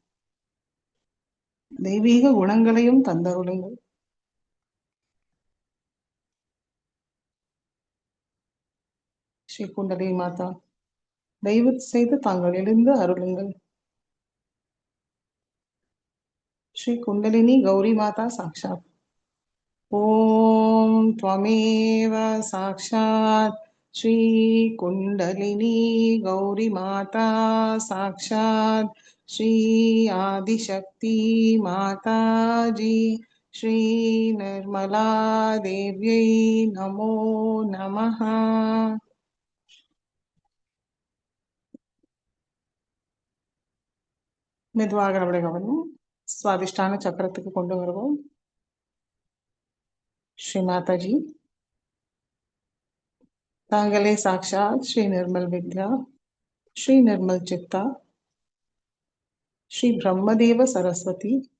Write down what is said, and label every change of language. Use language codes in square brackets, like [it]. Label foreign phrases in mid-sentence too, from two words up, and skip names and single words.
[ta] தெய்வீக குணங்களையும் தந்தருளுங்கள். ஸ்ரீ குண்டலினி மாதா, தயவு செய்து தாங்கள் எழுந்து அருளுங்கள். ஸ்ரீ குண்டலினி கௌரி மாதா சாக்ஷாத். [sa] ஓம் त्वमेव साक्षात् श्री कुंडलिनी गौरी माता साक्षात् श्री आदिशक्ति माता जी श्री निर्मला देव्यै नमो नमः. [ta] மெதுவாக நம்முடைய கவனம் சுவாதிஷ்டான சக்கரத்துக்கு கொண்டு வருவோம். ஸ்ரீ மாதாஜி, தாங்களே சாக்ஷாத் ஸ்ரீ நிர்மல் வித்யா, ஸ்ரீ நிர்மல் சித்தா, ஸ்ரீ பிரம்மதேவ சரஸ்வதி.